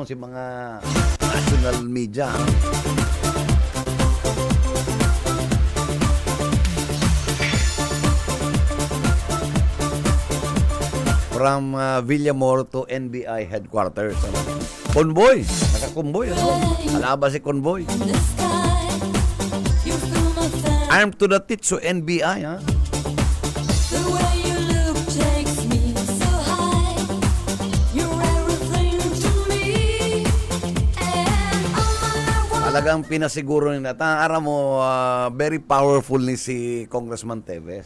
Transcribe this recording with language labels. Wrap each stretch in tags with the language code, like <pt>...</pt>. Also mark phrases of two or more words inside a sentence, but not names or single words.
<bik>Si mga national media.</bik> <en>From Villamor to NBI headquarters.</en> <bik>Convoy. Naka-convoy. Alaba si convoy.</bik> <en>Armed to the teeth, so NBI,</en> <tl>Talagang pinasiguro nila.</tl> <bik>Aram mo,</bik> <en>very powerful</en> <bik>ni si Congressman Tevez.</bik>